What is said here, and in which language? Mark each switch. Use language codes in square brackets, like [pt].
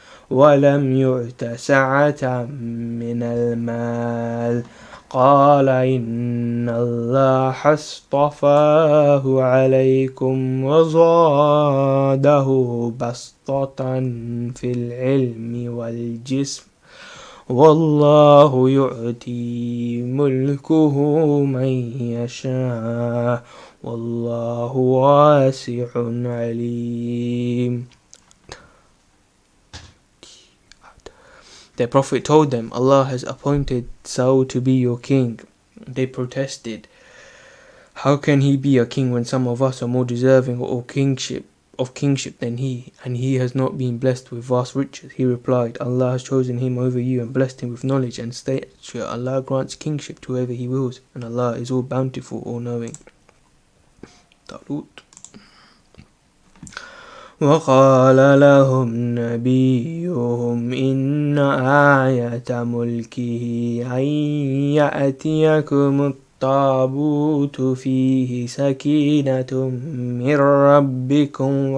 [ar] ولم يؤت سعة من المال قال إن الله اصطفاه عليكم وزاده بسطة في العلم والجسم والله يؤتي ملكه من يشاء والله واسع عليم. [en] Their prophet told them, Allah has appointed Saul to be your king. They protested, How can he be a king when some of us are more deserving of kingship than he, and he has not been blessed with vast riches? He replied, Allah has chosen him over you and blessed him with knowledge and stature. Allah grants kingship to whoever he wills, and Allah is all bountiful, all knowing. Talut. [ar] وقال لهم نبيهم إن آية ملكه أن يأتيكم التابوت فيه سكينة من ربكم